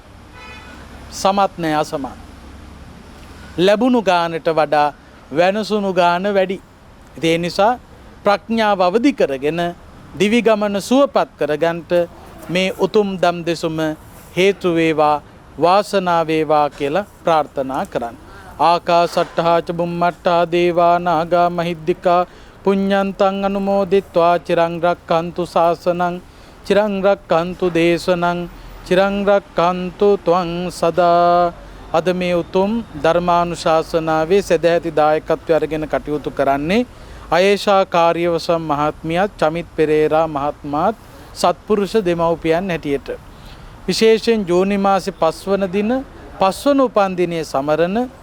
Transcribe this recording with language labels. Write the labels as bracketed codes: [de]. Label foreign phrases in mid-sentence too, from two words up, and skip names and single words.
[si] සමත් නෑ අසමත්. ලැබුණු ගානට වඩා වෙනසුණු ගාන වැඩි. ඒ නිසා ප්‍රඥාව අවදි කරගෙන දිවි ගමන සුවපත් කරගන්නට මේ උතුම් දම් දෙසුම හේතු වේවා වාසනාව වේවා කියලා ප්‍රාර්ථනා කරන්න. [pi] ආකාසට්ඨා ච බුම්මට්ඨා දේවා නාග මහිද්దికා පුඤ්ඤන්තං අනුමෝදිත්වා චිරං රක්ඛන්තු ශාසනං චිරං රක්ඛන්තු දේශනං චිරං රක්ඛන්තු ත්වං සදා. [si] අද මේ උතුම් ධර්මානුශාසනාවේ සදැහැති දායකත්වය අරගෙන කටයුතු කරන්නේ අයේෂා කාර්යවසම් මහත්මියත් චමිත් පෙරේරා මහත්මයාත් සත්පුරුෂ දෙමව්පියන් හැටියට විශේෂයෙන් ජූනි මාසේ 5 වන දින 5 වන උපන්දිනයේ සමරන